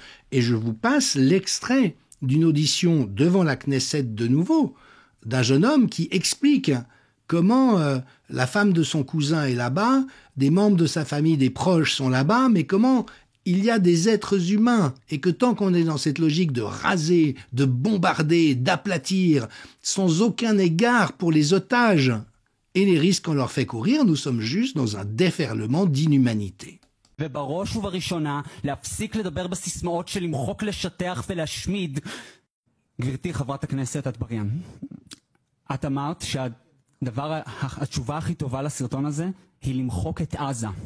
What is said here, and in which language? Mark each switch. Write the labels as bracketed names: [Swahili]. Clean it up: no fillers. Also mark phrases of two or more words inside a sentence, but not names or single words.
[French] Et je vous passe l'extrait d'une audition devant la Knesset de nouveau, d'un jeune homme qui explique comment la femme de son cousin est là-bas, des membres de sa famille, des proches sont là-bas, mais comment il y a des êtres humains et que tant qu'on est dans cette logique de raser, de bombarder, d'aplatir, sans aucun égard pour les otages et les risques qu'on leur fait courir, nous sommes juste dans un déferlement d'inhumanité. [Hebrew] ובראש ובראשונה, להפסיק לדבר בסיסמאות של למחוק, לשטח ולהשמיד. גברתי חברת הכנסת אטבריאן, את אמרת שהתשובה הכי טובה לסרטון הזה היא למחוק את עזה.